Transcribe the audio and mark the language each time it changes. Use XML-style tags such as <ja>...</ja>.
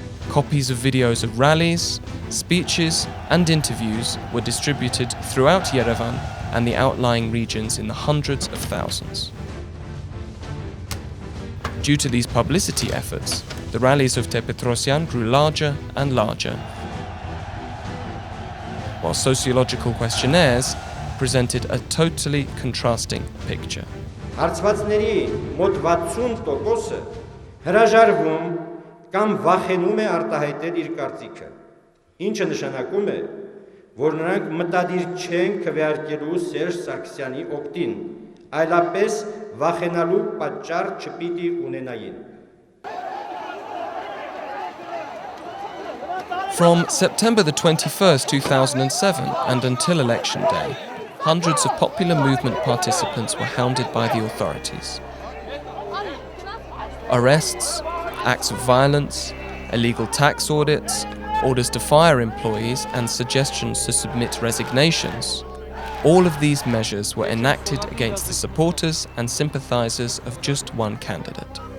<en>Copies of videos of rallies, speeches, and interviews were distributed throughout Yerevan and the outlying regions in the hundreds of thousands. Due to these publicity efforts, the rallies of Ter-Petrosyan grew larger and larger, while sociological questionnaires presented a totally contrasting picture.</en> <hy>Հարցվածների մոտ 60%-ը հրաժարվում կամ վախենում է արտահայտել իր կարծիքը, ինչը նշանակում է, որ նրանք մտադիր չեն քվեարկելու Սերժ Սարգսյանի օգտին, այլապես վախենալու պատճառ չպիտի ունենային։</hy> <en>From September the 21st, 2007 and until election day, hundreds of popular movement participants were hounded by the authorities. Arrests, acts of violence, illegal tax audits, orders to fire employees and suggestions to submit resignations, all of these measures were enacted against the supporters and sympathizers of just one candidate.</en>